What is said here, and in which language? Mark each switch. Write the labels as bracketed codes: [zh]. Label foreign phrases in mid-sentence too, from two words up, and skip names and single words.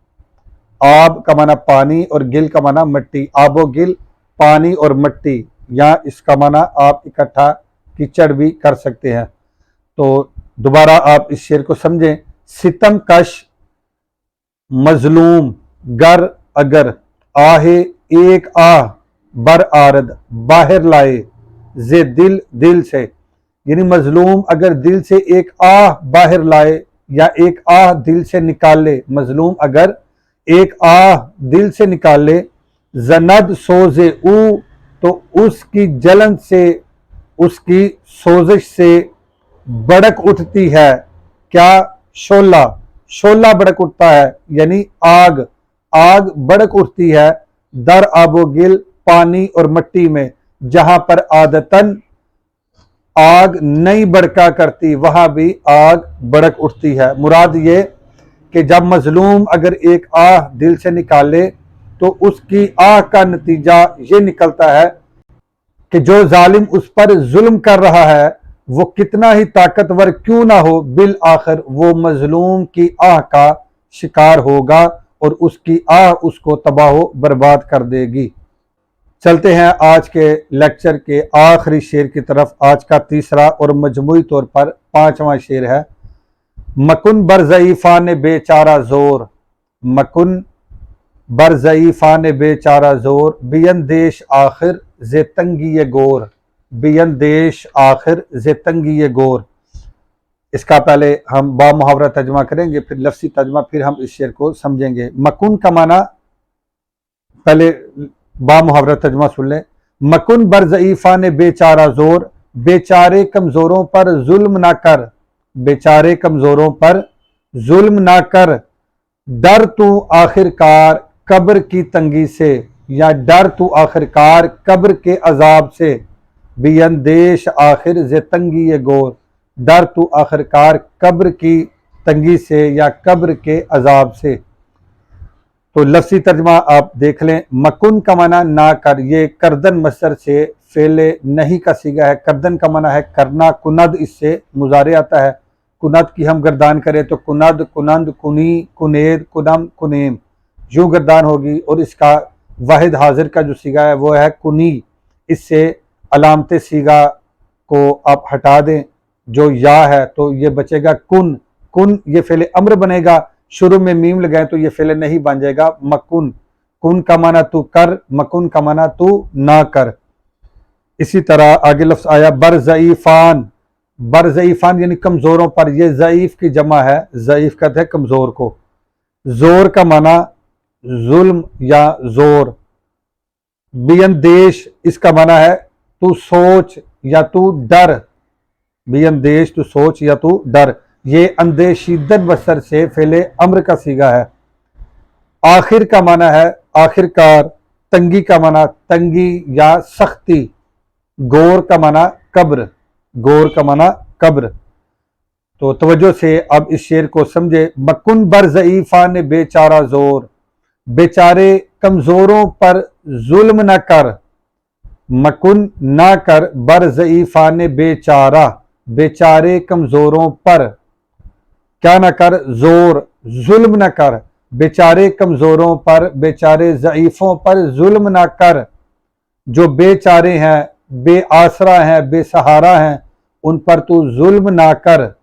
[ur] آب کا معنی پانی اور گل کا معنی مٹی، آب و گل پانی اور مٹی، یا اس کا معنی آپ اکٹھا کیچڑ بھی کر سکتے ہیں۔ تو دوبارہ آپ اس شعر کو سمجھیں، [fa] ستم کش مظلوم گر [ur] اگر، آہے ایک آہ، [fa] بر آرد [ur] باہر لائے، [fa] زے دل، [ur] دل سے، یعنی مظلوم اگر دل سے ایک آہ باہر لائے یا ایک آہ دل سے نکال لے، مظلوم اگر ایک آہ دل سے نکال لے، [fa] زند سوز او، [ur] تو اس کی جلن سے، اس کی سوزش سے بڑک اٹھتی ہے کیا؟ شعلہ، شعلہ بڑک اٹھتا ہے، یعنی آگ، آگ بڑک اٹھتی ہے [fa] در آب و گل، [ur] پانی اور مٹی میں، جہاں پر عادتاً آگ نہیں بڑکا کرتی وہاں بھی آگ بڑک اٹھتی ہے۔ مراد یہ کہ جب مظلوم اگر ایک آہ دل سے نکالے تو اس کی آہ کا نتیجہ یہ نکلتا ہے کہ جو ظالم اس پر ظلم کر رہا ہے وہ کتنا ہی طاقتور کیوں نہ ہو، بالآخر وہ مظلوم کی آہ کا شکار ہوگا اور اس کی آہ اس کو تباہ و برباد کر دے گی۔ چلتے ہیں آج کے لیکچر کے آخری شعر کی طرف۔ آج کا تیسرا اور مجموعی طور پر 5واں شعر ہے، [fa] مکن بر ضعیفان بے چارہ زور، مکن بر ضعیفان بے چارہ زور، بیندیش آخر ز تنگی گور، بیندیش آخر ز تنگی گور۔ [ur] اس کا پہلے ہم با محاورہ ترجمہ کریں گے، پھر لفظی ترجمہ، پھر ہم اس شعر کو سمجھیں گے۔ مکن کا معنی، پہلے با محاورہ ترجمہ سن لیں۔ [fa] مکن بر ضعیفان بے چارہ زور، [ur] بیچارے کمزوروں پر ظلم نہ کر، بیچارے کمزوروں پر ظلم نہ کر، ڈر تو آخر کار قبر کی تنگی سے، یا ڈر تو آخر کار قبر کے عذاب سے، [fa] بیندیش آخر ز تنگی گور، [ur] ڈر تو آخر کار قبر کی تنگی سے یا قبر کے عذاب سے۔ تو لفظی ترجمہ آپ دیکھ لیں۔ مکن کا معنی نہ کر، یہ کردن مصدر سے فعل نہیں کا صیغہ ہے۔ کردن کا معنی ہے کرنا، کند اس سے مضارع آتا ہے۔ کند کی ہم گردان کریں تو [fa] کند، کنند، کنی، کنید، کنم، کنیم، [ur] یوں گردان ہوگی، اور اس کا واحد حاضر کا جو صیغہ ہے وہ ہے کنی۔ اس سے علامت صیغہ کو آپ ہٹا دیں، جو یا ہے تو یہ بچے گا کن، کن یہ فعل امر بنے گا، شروع میں میم لگائیں تو یہ فعل نہیں بن جائے گا مکن، کن کا معنی تو کر، مکن کا معنی تو نہ کر۔ اسی طرح آگے لفظ آیا [fa] بر ضعیفان، بر ضعیفان [ur] یعنی کمزوروں پر، یہ ضعیف کی جمع ہے، ضعیف کہتے ہیں کمزور کو۔ زور کا معنی ظلم یا زور۔ بیندیش اس کا معنی ہے تو سوچ یا تو ڈر، بیندیش تو سوچ یا تو ڈر، یہ اندیشیدن مصدر سے فعل امر کا صیغہ ہے۔ آخر کا معنی ہے آخر کار، تنگی کا معنی تنگی یا سختی، گور کا معنی قبر، گور کا معنی قبر۔ تو توجہ سے اب اس شعر کو سمجھے۔ [fa] مکن بر ضعیفان بے چارہ زور، [ur] بیچارے کمزوروں پر ظلم نہ کر، مکن نہ کر، [fa] بر ضعیفان بے چارہ، [ur] بیچارے کمزوروں پر، کیا نہ کر؟ زور، ظلم نہ کر، بیچارے کمزوروں پر، بیچارے ضعیفوں پر ظلم نہ کر، جو بے چارے ہیں، بے آسرا ہیں، بے سہارا ہیں، ان پر تو ظلم نہ کر۔